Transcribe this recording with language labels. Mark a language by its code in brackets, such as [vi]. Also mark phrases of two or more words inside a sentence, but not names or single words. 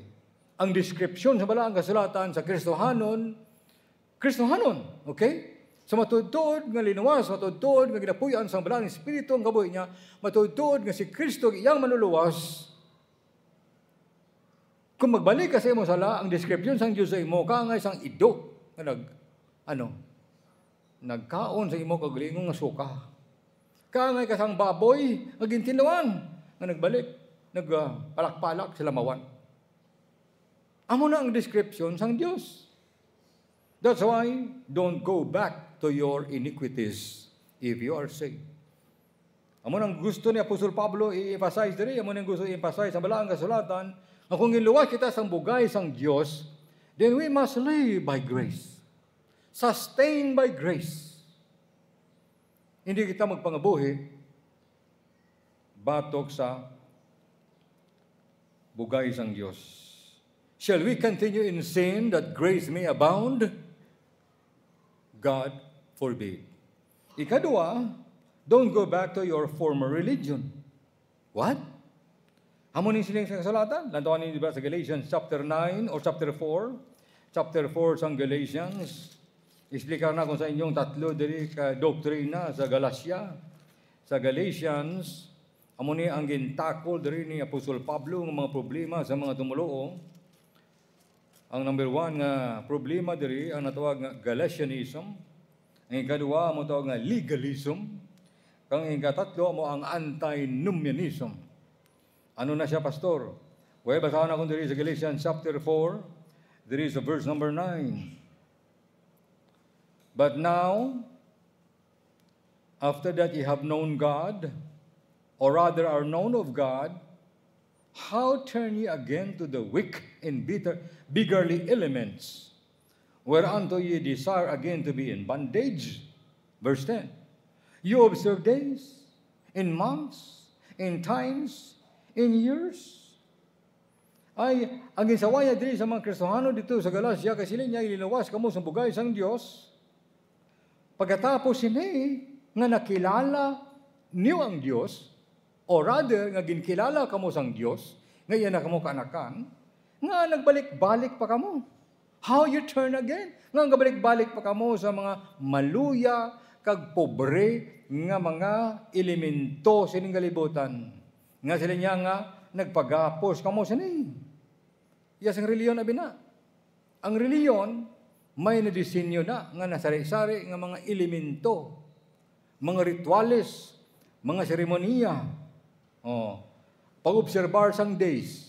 [hil] Ang description sa balaang kasulatan sa Kristohanon, okay? So matudtod nga linuwas, matudtod nga ginapuyan sa balaang Espiritu ang kabuhi niya, matudtod nga si Kristo iyang manluluwas. Kung magbalik ka sa imong sala, ang description sang Dios sa imo kaangay sang ido nga nagkaon sa imo kagalingong nga suka. Kaangay ka sang baboy nga gintinuan nga nagbalik, nagpalak-palak sa lamawan. Amo na ang description sang Dios. [en] That's why don't go back to your iniquities if you are saved. [hil] Amo nang gusto ni Apostol Pablo i-emphasize diri, amo nang gusto i-emphasize sa balaang kasulatan, kung giluwas kita sang bugay sang Dios, [en] then we must live by grace. Sustained by grace. [hil] Hindi kita magpangabuhi batok sa bugay sang Dios. [en] Shall we continue in sin that grace may abound? God forbid. Ikadua, don't go back to your former religion. What? [hil] Amo ning siling sa kasulatan? Lantawan ninyo ba sa Galatians [en] chapter 9 or chapter 4? [hil] Chapter 4 sa Galatians. Explicar na kung sa inyong tatlo diri ka doktrina sa Galacia. Sa Galatians, amo ni ang gintakol diri ni Apostol Pablo ng mga problema sa mga tumuluo. Ang number 1 nga problema diri ang natawag nga Galatianism. Ang ikadua mo tawag nga legalism. Kang ikatatlo mo ang antinomianism. Ano na siya, pastor? Well, basahan ako diri sa Galatians chapter 4. [en] There is a verse number 9. But now, after that ye have known God, or rather are known of God, how turn ye again to the weak and beggarly elements, whereunto ye desire again to be in bondage? Verse 10. You observe days, in months, in times, in years. [hil] Ay, ang gisawaya diri sa mga Kristohano dito sa Galacia, kasi niya ililawas kamo sa bugay sang Dios. Pagkatapos ini nga nakilala niyo ang Dios, [en] or rather, [hil] nga ginkilala kamo sang Dios, nga iyan na kamo kaanakan, nga nagbalik-balik pa kamo. [en] How you turn again? [hil] Nga nagbalik-balik pa kamo sa mga maluya, kag pobre, nga mga elemento sining kalibutan. Nga sila niya nga, nagpagapos kamo sini. Yes, ang reliyon na bina. Ang reliyon, may nadisenyo na, nga nasari-sari, nga mga elemento, mga rituales, mga seremoniya, pag-observar sang days.